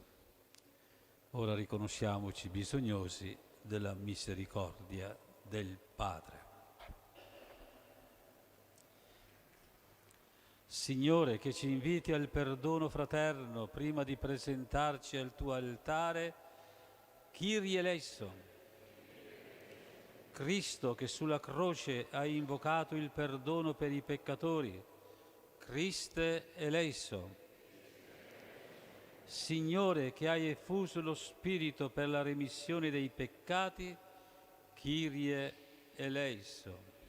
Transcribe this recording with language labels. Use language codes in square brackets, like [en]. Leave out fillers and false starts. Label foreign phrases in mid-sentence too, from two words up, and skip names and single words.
[it] Ora riconosciamoci bisognosi della misericordia del Padre. Signore, che ci inviti al perdono fraterno prima di presentarci al tuo altare, [el] Kyrie eleison. [it] Cristo, che sulla croce hai invocato il perdono per i peccatori, [el] Christe eleison. [it] Signore, che hai effuso lo Spirito per la remissione dei peccati, [el] Kyrie eleison.